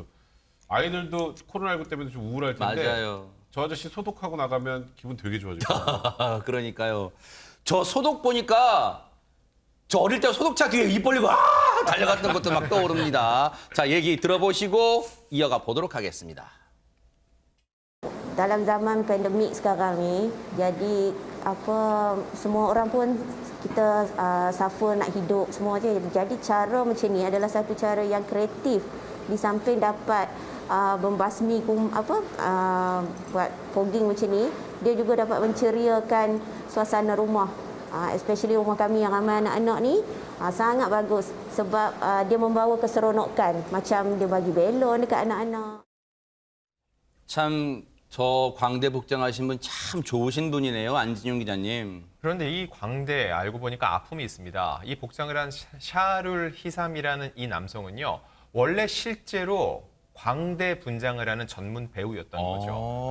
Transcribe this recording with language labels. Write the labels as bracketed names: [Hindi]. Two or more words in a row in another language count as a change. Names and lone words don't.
[Korean] 아이들도 코로나19 때문에 좀 우울할 텐데 맞아요. 저 아저씨 소독하고 나가면 기분 되게 좋아질 거예요. 그러니까요. 저 소독 보니까 저 어릴 때 소독차 뒤에 입 벌리고 달려갔던 것도 막 떠오릅니다. 자, 얘기 들어보시고 이어가 보도록 하겠습니다. [Malay] Dalam zaman pandemik sekarang ni, jadi semua orang pun kita suffer nak hidup semua je. Jadi cara macam ni adalah satu cara yang kreatif di samping dapat membasmi buat fogging macam ni, dia juga dapat menceriakan suasana rumah, especially rumah kami yang ramai anak-anak ni. Sangat bagus sebab dia membawa keseronokan, macam dia bagi belon dekat anak-anak. [Korean] 참 저 광대 복장하신 분 참 좋으신 분이네요. 안진용 기자님. 그런데 이 광대 알고 보니까 아픔이 있습니다. 이 복장을 한 샤룰 히삼이라는 이 남성은요. 원래 실제로 광대 분장을 하는 전문 배우였던 거죠.